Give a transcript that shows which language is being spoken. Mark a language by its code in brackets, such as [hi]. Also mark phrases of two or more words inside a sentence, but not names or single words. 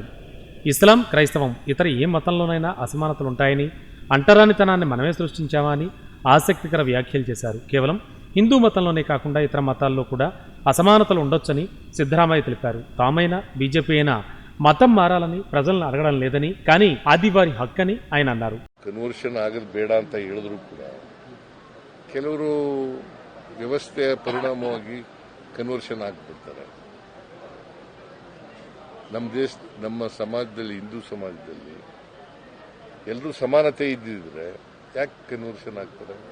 [te] ఇస్లాం, క్రైస్తవం ఇతర ఏ మతంలోనైనా అసమానతలు ఉంటాయని, అంటరానితనాన్ని మనమే సృష్టించామా అని ఆసక్తికర వ్యాఖ్యలు చేశారు. కేవలం హిందూ మతంలోనే కాకుండా ఇతర మతాల్లో కూడా అసమానతలు ఉండొచ్చని సిద్ధరామయ్య తెలిపారు. తామైనా బీజేపీ అయినా మతం మారాలని ప్రజలను అడగడం లేదని, కానీ అది వారి హక్కని ఆయన అన్నారు. [kn] ಕನ್ವರ್ಷನ್ ಆಗೋದು ಬೇಡ ಅಂತ ಹೇಳಿದ್ರು ಕೂಡ ಕೆಲವರು ವ್ಯವಸ್ಥೆಯ ಪರಿಣಾಮವಾಗಿ ಕನ್ವರ್ಷನ್ ಆಗ್ಬಿಡ್ತಾರೆ. ನಮ್ಮ ಸಮಾಜದಲ್ಲಿ, ಹಿಂದೂ ಸಮಾಜದಲ್ಲಿ ಎಲ್ಲರೂ ಸಮಾನತೆ ಇದ್ದಿದ್ರೆ ಯಾಕೆ ಕನ್ವರ್ಷನ್ ಆಗ್ತಾರೆ?